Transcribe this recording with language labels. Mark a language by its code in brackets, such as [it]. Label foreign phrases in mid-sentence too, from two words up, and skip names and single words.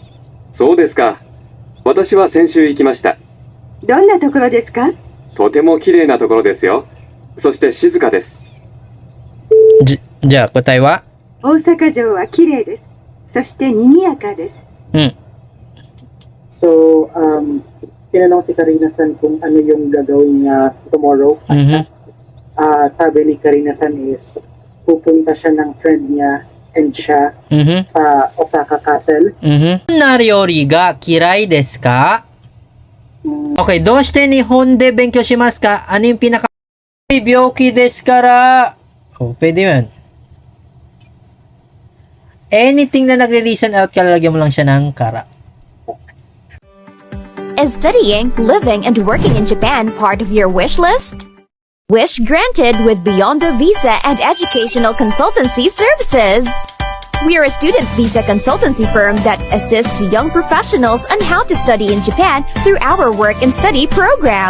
[ja] そうですか。私は先週行きました。どんなところですか？とても綺麗なところですよ。そして静かです。じゃあ答えは？大阪城は綺麗です。そして賑やかです。うん。 [tl] So, tinanong si Karina-san kung ano yung gagawin niya tomorrow. Sabi ni Karina-san is pupunta siya ng friend niya and siya sa Osaka Castle. [ja] どんな料理が嫌いですか？ Okay, どうして日本で勉強しますか？ [tl] ano yung pinaka... [ja] 病気ですから。Oh, [tl] pwede yun. Anything na nagre-reason out, kalalagyan mo lang siya ng kara. [en] Is studying, living, and working in Japan part of your wish list? Wish granted with Beyond a Visa and Educational Consultancy Services. We are a student visa consultancy firm that assists young professionals on how to study in Japan through our work and study program.